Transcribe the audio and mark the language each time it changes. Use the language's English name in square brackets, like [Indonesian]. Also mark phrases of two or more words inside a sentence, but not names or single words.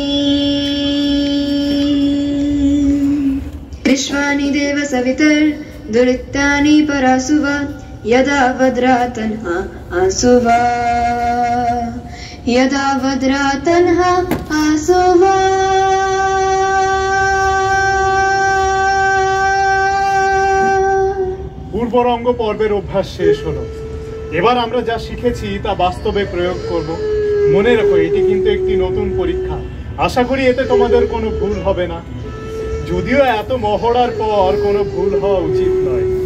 [Sanskrit] विश्वानि देव सवितर्दुरितानि परासुव यदा वद्रातन्हा आसुव यदा वद्रातन्हा आसुव। [Bangla] পূর্বরঙ্গ পর্বের অভ্যাস শেষ হলো। এবার আমরা যা শিখেছি তা বাস্তবে প্রয়োগ করব। মনে রাখো, এটি কিন্তু একটি নতুন পরীক্ষা। আশা করি এতে তোমাদের কোনো ভুল হবে না, যদিও এত মহড়ার পর কোনো ভুল হওয়া উচিত নয়।